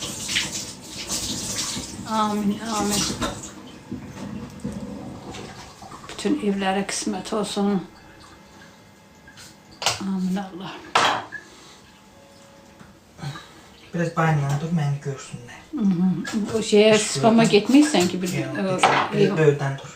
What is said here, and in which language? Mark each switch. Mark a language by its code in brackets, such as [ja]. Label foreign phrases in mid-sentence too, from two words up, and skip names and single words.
[az] Amin, amin. bütün evlərə qismət olsun. Amin Allah. Biraz bayından dur, məni görsünlər. O şeye spama gitmişsən ki bir Böyrdən dur.